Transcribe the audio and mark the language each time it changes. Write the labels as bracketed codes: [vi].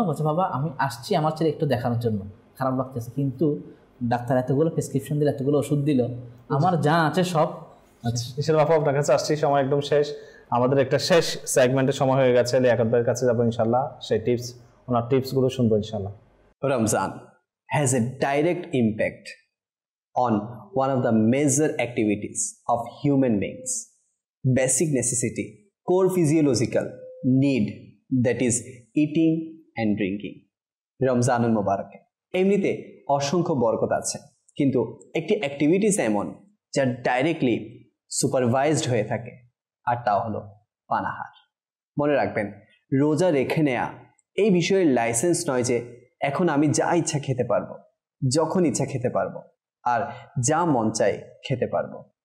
[bn] বলছে বাবা আমি আসছি আমার ছেলে একটু দেখানোর জন্য, খারাপ লাগতেছে, কিন্তু ডাক্তার এতগুলো প্রেসক্রিপশন দিল, এতগুলো ওষুধ দিল, আমার যা আছে সব। আচ্ছা বাপু, আপনার কাছে আসছি, সময় একদম শেষ, আমাদের একটা শেষ সেগমেন্টের সময় হয়ে গেছে। লিয়াকত ভাইয়ের কাছে যাবো ইনশাল্লাহ, সেই ওনার টিপসগুলো শুনবো ইনশাল্লাহ। [en] Ramzan has a direct impact on one of the major activities of human beings, basic necessity, core physiological need, that is eating and drinking. [bn] রমজানুল মুবারক এমনিতে অসংখ্য বরকত আছে, কিন্তু একটি অ্যাক্টিভিটিস এমন যা ডাইরেক্টলি সুপারভাইজড হয়ে থাকে, আর তা হলো পানাহার। মনে রাখবেন, রোজা রেখে নেয়া এই বিষয়ের লাইসেন্স নয় যে এখন আমি যা ইচ্ছা খেতে পারবো, যখন ইচ্ছা খেতে পারবো, আর যা মন চায় খেতে পারবো।